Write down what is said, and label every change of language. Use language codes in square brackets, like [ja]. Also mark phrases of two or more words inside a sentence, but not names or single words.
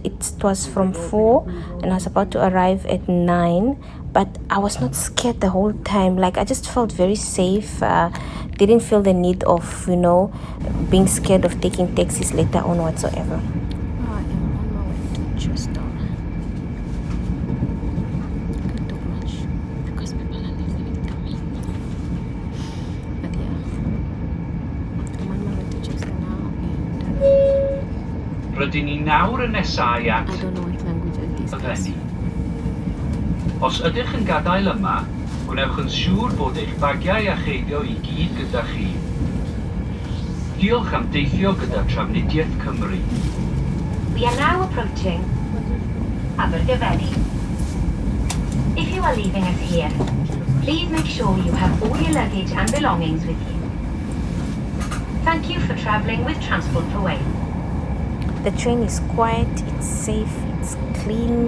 [en] It was from 4 and I was about to arrive at 9, but I was not scared the whole time. Like, I just felt very safe. Didn't feel the need of, being scared of taking taxis later on whatsoever. I am on my way to Chester. [cy] Rydyn ni nawr yn nesau at [en] I don't know what language it is, guys. [cy] Os ydych yn gadael yma, gwnewch yn siŵr bod eich bagiau a cheiddio I gyd gyda chi. Diolch am deithio gyda Trafnidiaeth Cymru. [en] We are now approaching Abergavenny. If you are leaving us here, please make sure you have all your luggage and belongings with you. Thank you for travelling with Transport for Wales. The train is quiet, it's safe, it's clean.